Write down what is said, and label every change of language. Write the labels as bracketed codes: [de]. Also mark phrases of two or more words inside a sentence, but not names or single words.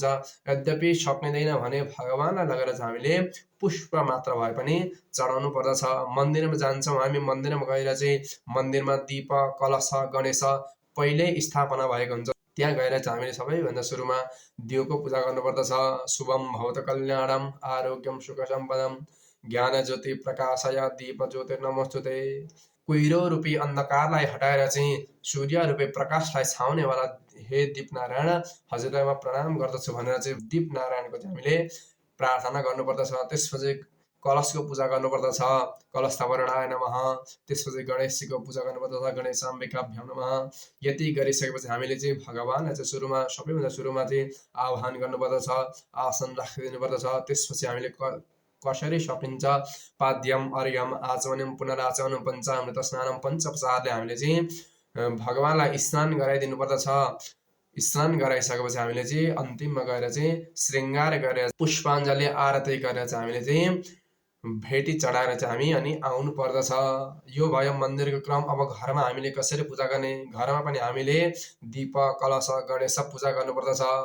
[ne] यद्यपि सकिँदैन भने भगवानलाई लगेर चाहिँ हामीले पुष्प मात्र भए पनि चढाउनु पर्दछ। मन्दिरमा जान्छौँ हामी, मन्दिरमा गएर चाहिँ मन्दिरमा दीप कलश गणेश पहिल्यै स्थापना भएको हुन्छ, त्यहाँ गएर चाहिँ हामीले सबैभन्दा सुरुमा दियोको पूजा गर्नुपर्दछ। [sa] शुभम भवत कल्याणम आरोग्यम सुख सम्पदम ज्ञान ज्योति प्रकाशय दीप ज्योतिर्नमोस्तुते। [ne] कुहिरो रूपी अन्धकारलाई हटाएर चाहिँ सूर्य रूपी प्रकाशलाई छाउनेवाला हे दीपनारायण हजुरलाई म प्रणाम गर्दछु भनेर चाहिँ दीपनारायणको चाहिँ हामीले प्रार्थना गर्नुपर्दछ। त्यसपछि कलशको पूजा गर्नुपर्दछ, [sa] कलश स्थापनाय नमः। [ne] त्यसपछि गणेशजीको पूजा गर्नुपर्दछ, [sa] गणेशाम्बिकाभ्यां नमः। [ne] यति गरिसकेपछि हामीले चाहिँ भगवानलाई चाहिँ सुरुमा सबैभन्दा सुरुमा चाहिँ आह्वान गर्नुपर्दछ, आसन राखिदिनुपर्दछ। त्यसपछि हामीले कसरी सकिन्छ [sa] पाद्यम अर्घ्यम आचमनम पुनराचमनम पञ्चामृत स्नानम [ne] पञ्चोपचारले हामीले चाहिँ भगवानलाई स्नान गराइदिनु पर्दछ। स्नान गराइसकेपछि हामीले चाहिँ अन्तिममा गएर चाहिँ श्रृङ्गार गरेर पुष्पाञ्जली आरती गरेर चाहिँ हामीले चाहिँ भेटी चढाएर चाहिँ हामी अनि आउनु पर्दछ। यो भयो मन्दिरको क्रम। अब घरमा हामीले कसरी पूजा गर्ने, घरमा पनि हामीले दीप कलश गणेश पूजा गर्नुपर्दछ।